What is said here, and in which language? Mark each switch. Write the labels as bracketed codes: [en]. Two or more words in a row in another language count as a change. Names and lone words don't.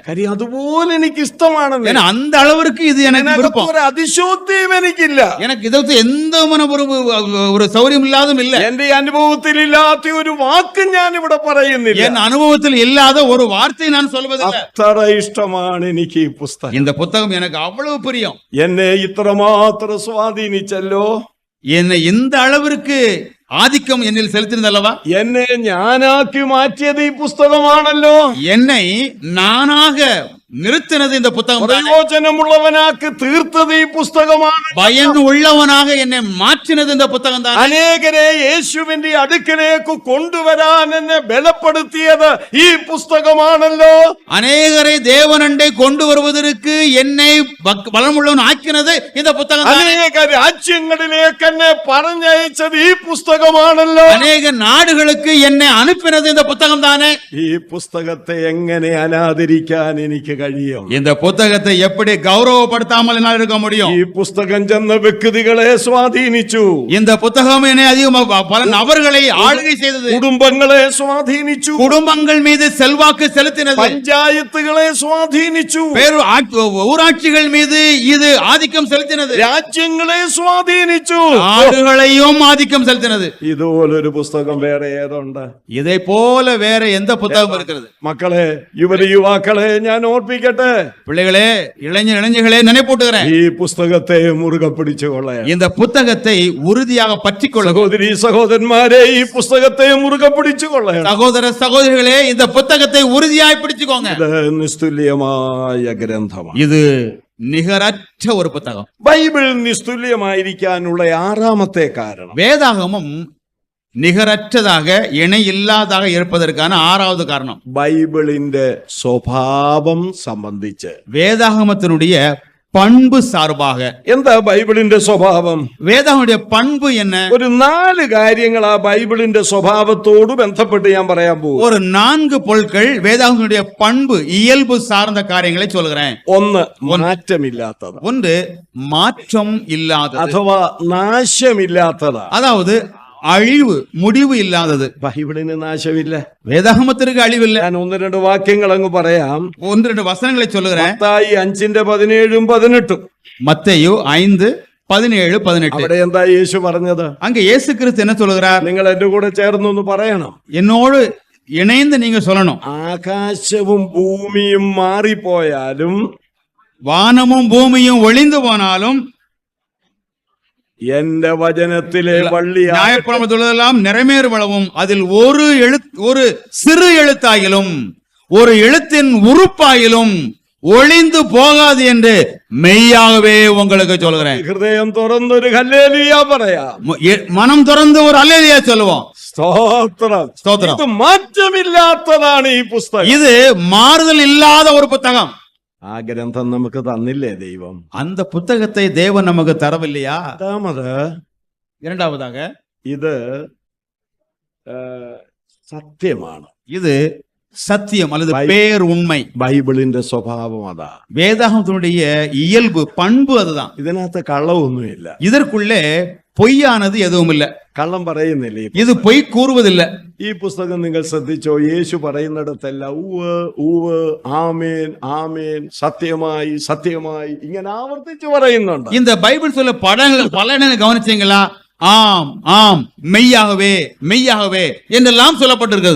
[ml] കാര്യം അതുപോലെ എനിക്ക് ഇഷ്ടമാണ്. [ta] ஏன்னா அந்த அளவிற்கு இது எனக்கு விருப்பம். [ml] ഒരു അതിശോക്തിയും എനിക്കില്ല. [ta] எனக்கு இதற்கு எந்த ஒரு சௌரியம் இல்லாதும் இல்ல. [ml] എന്റെ അനുഭവത്തിൽ ഇല്ലാത്ത ഒരു വാക്ക് ഞാൻ ഇവിടെ പറയുന്നില്ല. [ta] என் அனுபவத்தில் இல்லாத ஒரு வார்த்தை நான் சொல்வதில்லை. [ml] അത്ര ഇഷ്ടമാണ് എനിക്ക് ഈ പുസ്തകം. [ta] இந்த புத்தகம் எனக்கு அவ்வளவு பிரியம். [ml] എന്നെ ഇത്രമാത്രം സ്വാധീനിച്ചല്ലോ. [ta] என்னை இந்த அளவிற்கு ஆதிக்கம் என்னில் செலுத்தினதல்லவா, [ml] എന്നെ ഞാനാക്കി മാറ്റിയത് ഈ പുസ്തകമാണല്ലോ. [ta] என்னை நானாக நிறுத்தினது இந்த புத்தகம். [ml] പ്രയോജനമുള്ളവനാക്കി തീർത്തത് ഈ പുസ്തകമാണ്. [ta] பயன் உள்ளவனாக என்னை மாற்றினது இந்த புத்தகம் தான். [ml] അനേകരെ യേശുവിന്റെ അടുക്കലേക്ക് കൊണ്ടുവരാൻ എന്നെ ബലപ്പെടുത്തിയത് ഈ പുസ്തകമാണല്ലോ. [ta] அநேகரை தேவனண்டை கொண்டு வருவதற்கு என்னை பலமுள்ளவன் ஆக்கினது இந்த புத்தகம். [ml] അനേക രാജ്യങ്ങളിലേക്ക് എന്നെ പറഞ്ഞയച്ചത് ഈ പുസ്തകമാണല്ലോ. [ta] அநேக നാടുகளுக்கு என்னை அனுப்பினது இந்த புத்தகம் தானே. [ml] ഈ പുസ്തകത്തെ എങ്ങനെ അനാദരിക്കാൻ എനിക്ക് കഴിയും? [ta] இந்த புத்தகத்தை எப்படி கௌரவப்படுத்தாமல் என்னால் இருக்க முடியும்? [ml] ഈ പുസ്തകം ചെന്ന വ്യക്തികളെ സ്വാധീനിച്ചു. [ta] இந்த புத்தகம் என்னை அதிகமாக பல நபர்களை ஆளுகை செய்தது. [ml] കുടുംബങ്ങളെ സ്വാധീനിച്ചു. [ta] குடும்பங்கள் மீது செல்வாக்கு செலுத்தினது. [ml] പഞ്ചായത്തുകളെ സ്വാധീനിച്ചു. [ta] ஊராட்சிகள் மீது இது ஆதிக்கம் செலுத்தினது. [ml] രാജ്യങ്ങളെ സ്വാധീനിച്ചു. [ta] நாடுகளையும் ஆதிக்கம் செலுத்தினது. [ml] ഇതുപോലൊരു പുസ്തകം വേറെ ഏതുണ്ട്? [ta] இதை போல வேற எந்த புத்தகம் இருக்கிறது? [ml] മക്കളെ, യുവതിയുവാക്കളെ, ഞാൻ ഓർപ്പിക്കുന്നു, ഓർപ്പിക്കട്ടെ, [ta] பிள்ளைகளே, இளைஞர்களே நினைப்பூட்டுகிறேன், [ml] ഈ പുസ്തകത്തെ മുറുകെ പിടിച്ചുകൊള്ളേ. [ta] இந்த புத்தகத்தை உறுதியாக பற்றிக்கொள்ள. [ml] സഹോദരി സഹോദരന്മാരെ, ഈ പുസ്തകത്തെ മുറുകെ പിടിച്ചുകൊള്ളേ. [ta] சகோதரர்களே, இந்த புத்தகத்தை உறுதியாய் பிடிச்சுக்கோங்க. [ml] ഇത് നിസ്തുല്യമായ ഗ്രന്ഥമാണ്. [ta] இது நிகரற்ற ஒரு புத்தகம். [ml] ബൈബിൾ നിസ്തുല്യമായിരിക്കാനുള്ള ആറാമത്തെ കാരണം, [ta] வேதாகமம் நிகரற்றதாக இணை இல்லாதாக இருப்பதற்கான ஆறாவது காரணம், [ml] ബൈബിളിന്റെ സ്വഭാവം സംബന്ധിച്ച്. [ta] வேதாகமத்தினுடைய பண்பு சார்பாக. [ml] എന്താ ബൈബിളിന്റെ സ്വഭാവം? [ta] வேதாகமுடைய பண்பு என்ன? [ml] ഒരു 4 കാര്യങ്ങൾ ആ ബൈബിളിന്റെ സ്വഭാവത്തോട് ബന്ധപ്പെട്ട് ഞാൻ പറയാൻ പോകും. [ta] ஒரு 4 பொருட்கள் வேதாகமுடைய பண்பு இயல்பு சார்ந்த காரியங்களை சொல்கிறேன். [ml] ഒന്ന്, മാറ്റമില്ലാത്തത്. [ta] ஒன்று, மாற்றம் இல்லாதது, [ml] അഥവാ നാശമില്ലാത്തതാ. [ta] அதாவது அழிவு, முடிவு இல்லாதது. [ml] ബൈബിളിന് നാശമില്ല. [ta] வேதாகமத்திற்கு அழிவில்லை. [ml] ഞാൻ 1-2 വാക്യങ്ങൾ അങ്ങ് പറയാം. [ta] 1-2 வசனங்களை சொல்லுகிறேன். [ml] മത്തായി 5:17-18. [ta] மத்தேயு 5:17-18. [ml] അവിടെ എന്താ യേശു പറഞ്ഞത്? [ta] அங்க இயேசு கிறிஸ்து என்ன சொல்லுகிறார்? [ml] നിങ്ങൾ എന്റെ കൂടെ ചേർന്നൊന്ന് പറയണം. [ta] என்னோடு இணைந்து நீங்க சொல்லணும். [ml] ആകാശവും ഭൂമിയും മാറിപ്പോയാലും, [ta] வானமும் பூமியும் ஒளிந்து போனாலும், [ml] എന്റെ വചനത്തിലെ വള്ളി [ta] நியாயப்பிரமாணத்துள்ளதெல்லாம் நிறைவேறுவளவும் அதில் ஒரு சிறு எழுத்தாயிலும் ஒரு எழுத்தின் உறுப்பாயிலும் ஒளிந்து போகாது என்று மெய்யாகவே உங்களுக்கு சொல்கிறேன். [ml] ഹൃദയം തുറന്നൊരു ഹല്ലേലൂയ പറയാം. [ta] மனம் திறந்து ஒரு அல்லேலூயா சொல்லுவோம். [ml] സ്തോത്രം. [ta] ஸ்தோத்திரம். [ml] ഇത് മാറ്റമില്ലാത്തതാണ് ഈ പുസ്തകം. [ta] இது மாறுதல் இல்லாத ஒரு புத்தகம். [ml] ആ ഗ്രന്ഥം നമുക്ക് തന്നില്ലേ ദൈവം? [ta] அந்த புத்தகத்தை தேவன் நமக்கு தரவில்லையா? இரண்டாவதாக, [ml] ഇത് സത്യമാണ്. [ta] இது சத்தியம் அல்லது பேர் உண்மை. [ml] ബൈബിളിന്റെ സ്വഭാവം അതാ. [ta] வேதாகமத்தினுடைய இயல்பு, பண்பு அதுதான். [ml] ഇതിനകത്ത് കള്ളമൊന്നുമില്ല. [ta] இதற்குள்ளே பொய்யானது எதுவும் இல்ல. [ml] കള്ളം പറയുന്നില്ല. [ta] இது பொய் கூறுவதில்லை. [ml] ഈ പുസ്തകം നിങ്ങൾ ശ്രദ്ധിച്ചോ? യേശു പറയുന്നിടത്തെല്ലാം ഉവ് ഉവ്, ആമേൻ ആമേൻ, സത്യമായി സത്യമായി, ഇങ്ങനെ ആവർത്തിച്ച് പറയുന്നുണ്ട്. [ta] இந்த பைபிள் சொல்ல பல கவனிச்சீங்களா? ஆம் ஆம், மெய்யாகவே மெய்யாகவே என்றெல்லாம் சொல்லப்பட்டிருக்கிறது.